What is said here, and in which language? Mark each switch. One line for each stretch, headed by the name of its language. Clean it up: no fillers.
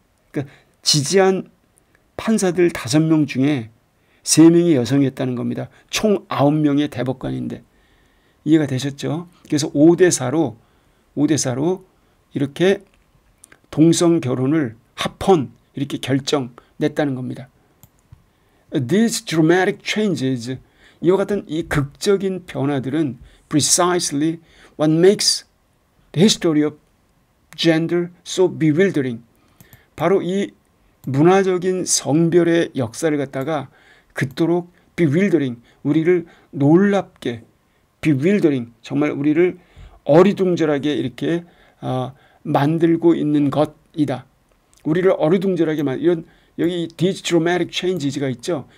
Korean: 그러니까 지지한 판사들 5명 중에 3명이 여성이었다는 겁니다. 총 9명의 대법관인데 이해가 되셨죠? 그래서 5대4로 이렇게 동성 결혼을 합헌 이렇게 결정냈다는 겁니다.
English: These dramatic changes,
Korean: 이와 같은 이 극적인 변화들은
English: precisely what makes the history of gender so bewildering.
Korean: 바로 이 문화적인 성별의 역사를 갖다가 그토록 bewildering, 우리를 놀랍게 bewildering, 정말 우리를 어리둥절하게 이렇게 만들고 있는 것이다. 우리를 어리둥절하게 이런 여기
English: these dramatic changes
Korean: 가 있죠.